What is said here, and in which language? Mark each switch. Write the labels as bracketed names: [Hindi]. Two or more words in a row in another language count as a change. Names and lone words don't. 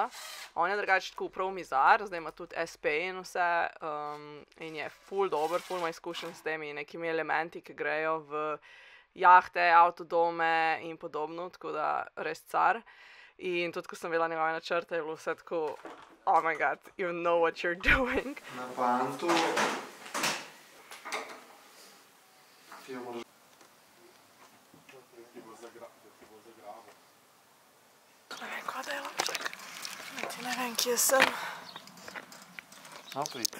[Slovenian] On je drugače tako prav mizar, zdaj ima tudi SP in vse in je ful dober, ful ima izkušenj s temi nekimi elementi, ki grejo v jahte, avtodome in podobno, tako da res car. In tudi, ko sem vedela njegove načrte, je bilo vse tako, [English] oh my god, you know what you're doing. [Slovenian] Na pantu ti jo moraš Ne vem, kva delam, čakaj. Niti ne vem, kje sem. pridi.